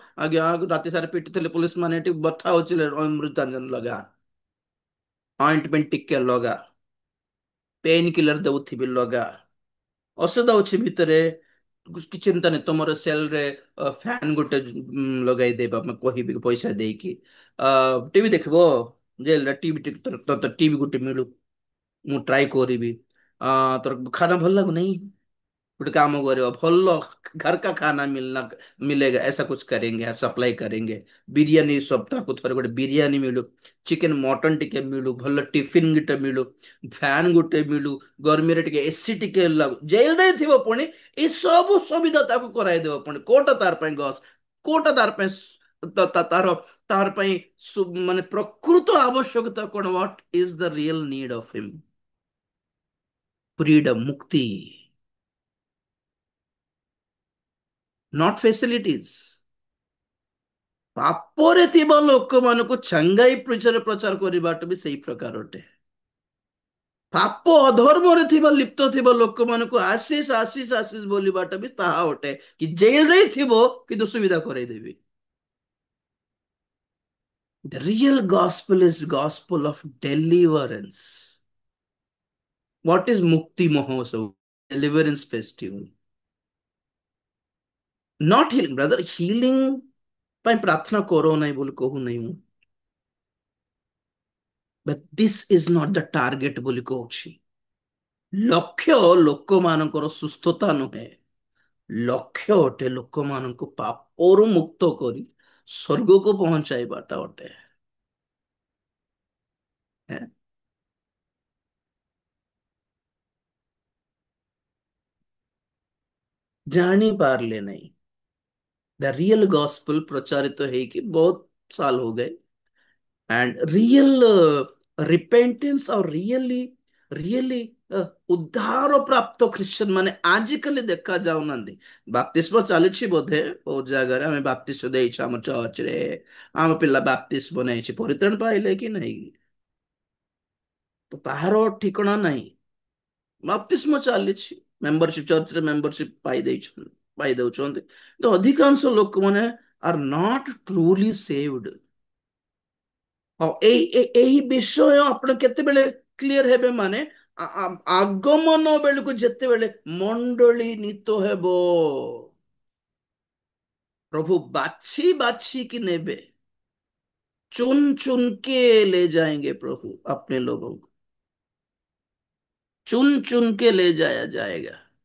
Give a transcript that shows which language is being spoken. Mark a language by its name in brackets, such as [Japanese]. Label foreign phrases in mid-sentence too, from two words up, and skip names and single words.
[Odia] ଆଜ୍ଞା ରାତି ସାରା ପିଟିଥିଲେ ପୁଲିସ ମାନେ, ଏଠି ବଥା ହଉଛି, ଅମୃତାଞ୍ଜନ ଲଗା, ଅଏଣ୍ଟମେଣ୍ଟ ଟିକେ ଲଗା, [English] pain killer [Odia] ଦଉଥିବି ଲଗା, ଔଷଧ ଅଛି ଭିତରେ, କିଛି ଚିନ୍ତା ନାହିଁ, ତମର ସେଲରେ ଫ୍ୟାନ ଗୋଟେ ଲଗାଇଦେବା, ମୁଁ କହିବି ପଇସା ଦେଇକି। ଟିଭି ଦେଖିବ ଜେଲରେ, ଟିଭି ଗୋଟେ ମିଳୁ, ମୁଁ ଟ୍ରାଏ କରିବି। ତୋର ଖାନା ଭଲ ଲାଗୁନାହିଁ, ଗୋଟେ [Hindi] काम करो, ଭଲ घर का खाना मिलना मिलेगा, ऐसा कुछ करेंगे, आप सप्लाई करेंगे। [Odia] ବିରିୟାନୀ ସପ୍ତାହକୁ ଥରେ ଗୋଟେ ବିରିୟାନୀ ମିଳୁ, ଚିକେନ ମଟନ ଟିକେ ମିଳୁ, ଭଲ ଟିଫିନ ଗୋଟେ ମିଳୁ, ଫ୍ୟାନ ଗୋଟେ ମିଳୁ, ଗରମିରେ ଟିକେ ଏସି ଟିକେ ଲାଗୁ। ଜେଲରେ ଥିବ ପୁଣି ଏଇ ସବୁ ସୁବିଧା ତାକୁ କରାଇ ଦେବ ପୁଣି, କୋଉଟା ତାର ପାଇଁ ଗସ୍, କୋଉଟା ତାର ପାଇଁ ତାର ତାର ପାଇଁ ମାନେ ପ୍ରକୃତ ଆବଶ୍ୟକତା କଣ? [English] What is the real need of him? freedom, मुक्ति, not facilities। [Odia] ପାପରେ ଥିବା ଲୋକମାନଙ୍କୁ ଛାଙ୍ଗାଇ ପ୍ରଚାର କରିବାଟା ବି ସେଇ ପ୍ରକାର ଅଟେ। ପାପ ଅଧର୍ମରେ ଥିବା ଲିପ୍ତ ଥିବା ଲୋକମାନଙ୍କୁ ଆଶିଷ ଆଶିଷ ଆଶିଷ ବୋଲିବାଟା ବି ତାହା ଅଟେ, କି ଜେଲରେ ଥିବ କିନ୍ତୁ ସୁବିଧା କରେଇଦେବି। [English] The real gospel is gospel of deliverance. What is Mukti Mahotsav? Deliverance festival. Not healing, brother. Healing [Odia] ପାଇଁ ପ୍ରାର୍ଥନା କର ନାହିଁ ବୋଲି କହୁନାହିଁ ମୁଁ। [English] But this is not the target [Odia] ବୋଲି କହୁଛି। ଲକ୍ଷ୍ୟ ଲୋକମାନଙ୍କର ସୁସ୍ଥତା ନୁହେଁ, ଲକ୍ଷ୍ୟ ଅଟେ ଲୋକମାନଙ୍କୁ ପାପରୁ ମୁକ୍ତ କରି ସ୍वर्गକୁ ପହଞ୍ଚାଇବାଟା ଅଟେ। ହେଁ? ଜାଣି ପାରିଲେ नहीं। [English] the real gospel [Odia] प्रचारित ହେଇକି ବହୁତ [Hindi] साल हो गए, [English] and real repentance [Hindi] और रियली उद्धार प्राप्त [Odia] ଖ୍ରୀଷ୍ଟିଆନ ମାନେ ଆଜିକାଲି ଦେଖା ଯାଉନାହାନ୍ତି। ବାପ୍ତିସ୍ମ ଚାଲିଛି ବୋଧେ ବହୁତ ଜାଗାରେ, ଆମେ ବାପ୍ତିସ୍ମ ଦେଇଛୁ ଆମ ଚର୍ଚ୍ଚରେ, ଆମ ପିଲା ବାପ୍ତିସ୍ମ ନେଇଛି, ପରିତ୍ରାଣ ପାଇଲେ କି ନାହିଁ ତ ତାହାର ଠିକଣା ନାହିଁ। ବାପ୍ତିସ୍ମ ଚାଲିଛି, ମେମ୍ବରସିପ ଚର୍ଚ୍ଚରେ ମେମ୍ବରସିପ ପାଇ ଦଉଛନ୍ତି, ତ ଅଧିକାଂଶ ଲୋକମାନେ [English] are not truly saved. [Odia] ହଁ, ଏହି ବିଷୟ ଆପଣ କେତେବେଳେ କ୍ଲିୟର ହେବେ ମାନେ ଆଗମନ ବେଳକୁ, ଯେତେବେଳେ ମଣ୍ଡଳୀ ନୀତ ହେବ, ପ୍ରଭୁ ବାଛି ବାଛି କି ନେବେ, [Hindi] चुन चुन के ले जाएंगे प्रभु अपने लोगों को, चुन चुन के ले जाया जाएगा।